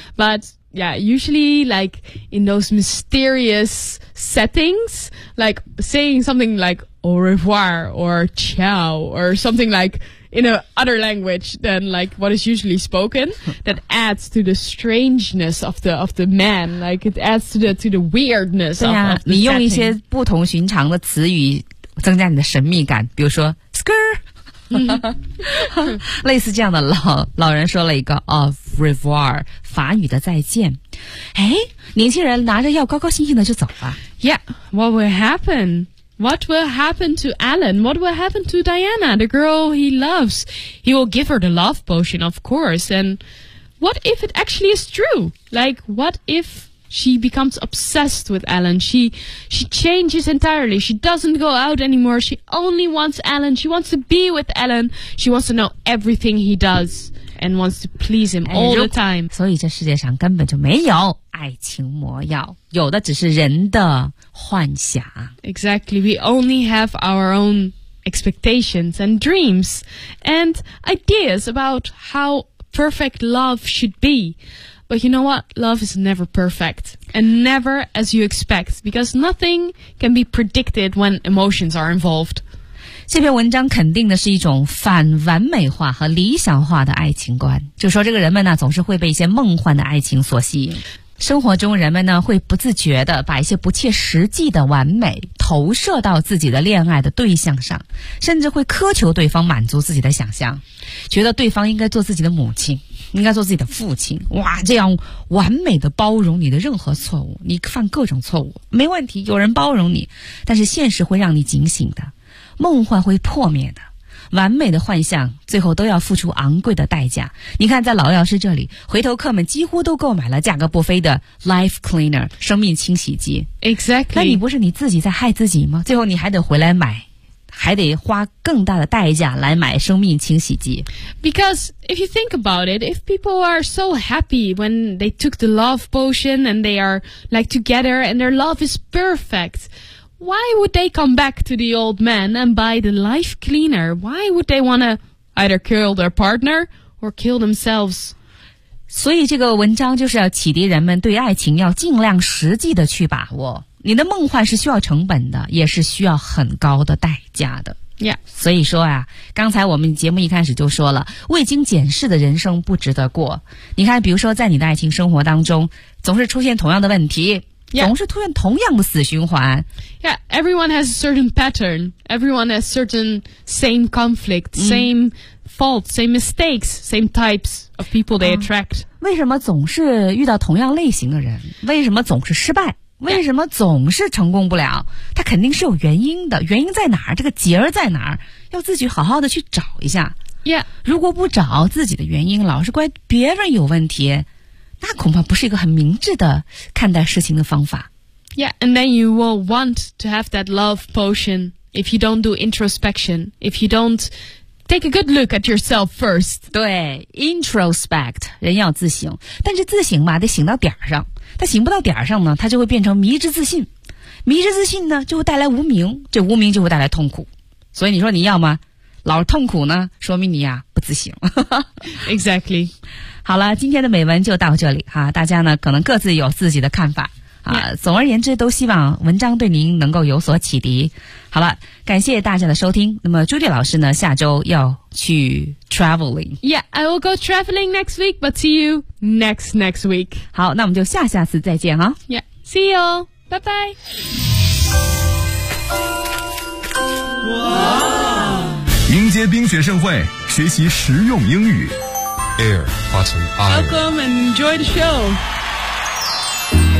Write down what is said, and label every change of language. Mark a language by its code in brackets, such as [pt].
[en] But yeah, usually like in those mysterious settings, like saying something like au revoir or ciao or something like in a other language than like what is usually spoken, that adds to the strangeness of the man. Like it adds to the weirdness of the setting. [zh] 对啊，你用一些不同寻常的词语增加你的神秘感，比如说 skr。类似这样的老人说了一个 Au revoir 法语的再见哎，年轻人拿着药高高兴兴的就走了 [en] Yeah, what will happen? What will happen to Alan? What will happen to Diana, the girl he loves? He will give her the love potion, of course. And what if it actually is true? Like, what ifShe becomes obsessed with Alan. She changes entirely. She doesn't go out anymore. She only wants Alan. She wants to be with Alan. She wants to know everything he does and wants to please him all the time. [zh] 所以这世界上根本就没有爱情魔药，有的只是人的幻想。 [en] Exactly. We only have our own expectations and dreams and ideas about how perfect love should be. But you know what? Love is never perfect and never as you expect because nothing can be predicted when emotions are involved. [zh] 这篇文章肯定的是一种反完美化和理想化的爱情观。就说这个人们呢总是会被一些梦幻的爱情所吸引。生活中人们呢会不自觉地把一些不切实际的完美投射到自己的恋爱的对象上，甚至会苛求对方满足自己的想象，觉得对方应该做自己的母亲，应该做自己的父亲，哇，这样完美的包容你的任何错误，你犯各种错误，没问题，有人包容你，但是现实会让你警醒的，梦幻会破灭的，完美的幻象最后都要付出昂贵的代价。你看在老药师这里，回头客们几乎都购买了价格不菲的 life cleaner, 生命清洗机。 [en] Exactly. [zh] 那你不是你自己在害自己吗？最后你还得回来买。还得花更大的代价来买生命清洗机。 [en] Because if you think about it, if people are so happy when they took the love potion and they are like together and their love is perfect, why would they come back to the old man and buy the life cleaner? Why would they want to either kill their partner or kill themselves? [zh] 所以这个文章就是要启迪人们对爱情要尽量实际的去把握。你的梦幻是需要成本的，也是需要很高的代价的。 [en] Yeah. [zh] 所以说啊，刚才我们节目一开始就说了，未经检视的人生不值得过。你看，比如说在你的爱情生活当中，总是出现同样的问题， [en] yeah. [zh] 总是出现同样的死循环。 [en] Yeah, everyone has a certain pattern. Everyone has certain same conflict, same faults, same mistakes, same types of people they attract. [zh] 为什么总是遇到同样类型的人？为什么总是失败？为什么总是成功不了？它肯定是有原因的。原因在哪儿？这个结儿在哪儿？要自己好好的去找一下。 [en] Yeah. [zh] 如果不找自己的原因，老是怪别人有问题，那恐怕不是一个很明智的看待事情的方法。 [en] Yeah, and then you will want to have that love potion if you don't do introspection, if you don't take a good look at yourself first. [zh] 对 ,introspect, 人要自省。但是自省嘛，得醒到点上。他醒不到点上呢，他就会变成迷之自信。迷之自信呢，就会带来无明，这无明就会带来痛苦。所以你说你要吗？老痛苦呢，说明你呀不自省。 [en] Exactly. [zh] 好了，今天的美文就到这里哈，大家呢可能各自有自己的看法。 [en] Yeah. [zh] 总而言之，都希望文章对您能够有所启迪。好了，感谢大家的收听。那么朱迪老师呢，下周要去 traveling。 [en] Yeah, I will go traveling next week, but see you next week. [zh] 好，那我们就下次再见啊。 [en] Yeah, see you, bye bye. 哇、wow. ！ [zh] 迎接冰雪盛会，学习实用英语。 [en] Air, button, iron. Welcome and enjoy the show.